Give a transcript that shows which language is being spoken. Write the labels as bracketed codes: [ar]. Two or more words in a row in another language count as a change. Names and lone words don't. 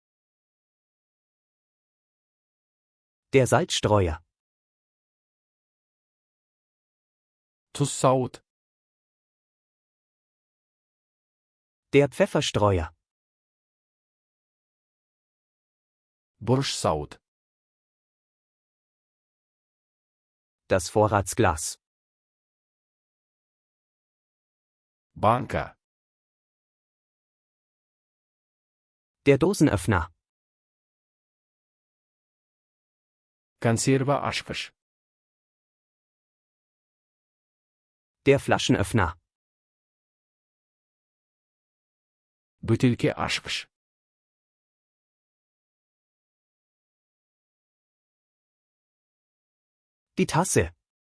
[de] Der Salzstreuer. [kk] Тұз сауыт. [de] Der Pfefferstreuer. [kk] Бұрыш сауыт. [de] Das Vorratsglas. [kk] Банка. [de] Der Dosenöffner. [kk] Консерва ашқыш. [de] Der Flaschenöffner. [kk] Бөтелке ашқыш. [de] Die Tasse.